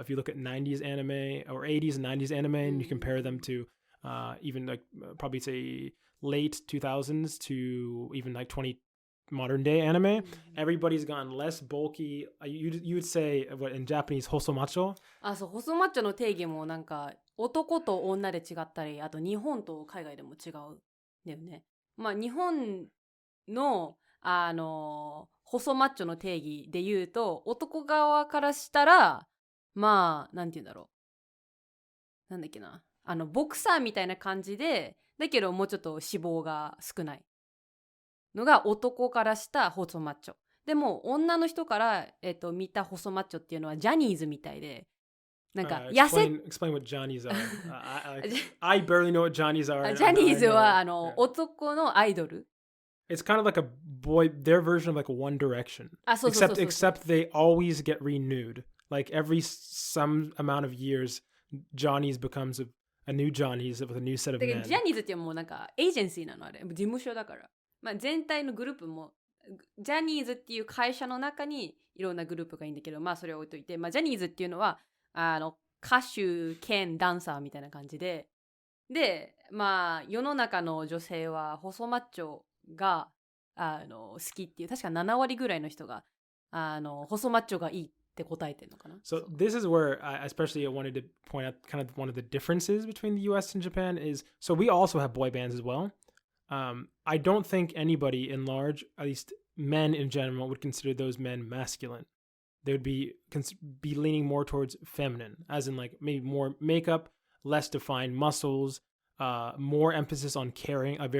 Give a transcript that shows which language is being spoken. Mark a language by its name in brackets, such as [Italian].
[English] If you look at 90s anime or 80s and 90s anime, and you compare them to even like probably say late 2000s to even like modern day anime, everybody's gotten less bulky. You would say, what in Japanese, hosomacho? [Japanese] そう、細マッチョの定義もなんか男と女で違ったり、あと日本と海外でも違うんだよね。まあ日本の細マッチョの定義で言うと、男側からしたらまあなんて言うんだろう、なんだっけな、ボクサーみたいな感じで、だけどもうちょっと脂肪が少ないのが男からした細マッチョ。でも女の人から、見た細マッチョっていうのはジャニーズみたいで、なんか痩せ、 [English] explain what Johnnies are. I barely know what Johnnies are. [Japanese] ジャニーズは男のアイドル。 [English] It's kind of like a boy, their version of like One Direction. Except they always get renewed. Like every some amount of years, Johnny's becomes a new Johnny's with a new set of [Japanese] だけど [English] men. [Japanese] ジャニーズってもうなんかエージェンシーなのあれ。事務所だから。まあ全体のグループも、ジャニーズっていう会社の中にいろんなグループがいいんだけど、まあそれを置いといて、まあジャニーズっていうのは、歌手兼ダンサーみたいな感じで、で、まあ世の中の女性は細マッチョが好きっていう、確か7割ぐらいの人が細マッチョがいいって答えてるのかな。 [English] So this is where I especially wanted to point out kind of one of the differences between the US and Japan is, so we also have boy bands as well. I don't think anybody in large, at least men in general, would consider those men masculine. They would be leaning more towards feminine, as in like maybe more makeup, less defined muscles, more emphasis on caring.